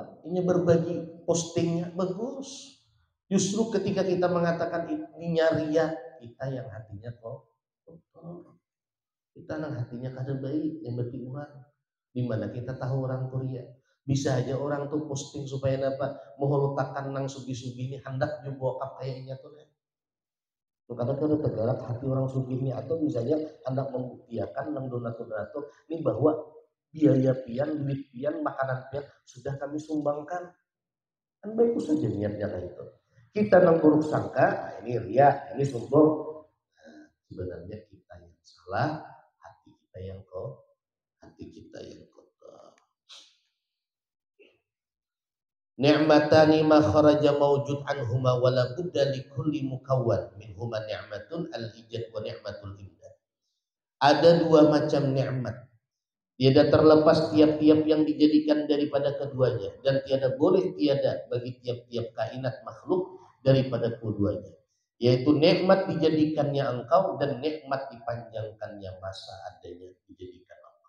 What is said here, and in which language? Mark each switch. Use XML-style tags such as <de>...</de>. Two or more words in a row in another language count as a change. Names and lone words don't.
<id>Ini berbagi postingnya bagus. Justru ketika kita mengatakan ini ria, kita yang hatinya kotor. Kita yang hatinya kada baik, yang berarti orang. Dimana kita tahu orang tuh ria. Bisa aja orang tuh posting supaya dapat mau letakkan nang sugi-sugi ini hendak juga kap kayaknya tuh. Kadang tuh tergerak hati orang sugi ini atau misalnya hendak membuktikan nang donatur ini bahwa biaya pian, duit pian, makanan pian sudah kami sumbangkan. Kan bagus saja niatnya kayak itu. Kita nang buruk sangka, nah ini ria, ini sombong. Nah, sebenarnya kita yang salah, hati kita yang kotor.</id> <ar>نعمتان ما خرج موجود عنهما ولا بد لكل مكون منهما نعمة الإيجاد ونعمة الإمداد.</ar> <id>Ada dua macam nikmat. Tiada terlepas tiap-tiap yang dijadikan daripada keduanya dan tiada boleh tiada bagi tiap-tiap kainat makhluk daripada keduanya, yaitu nikmat dijadikannya engkau dan nikmat dipanjangkannya masa adanya dijadikan engkau.</id>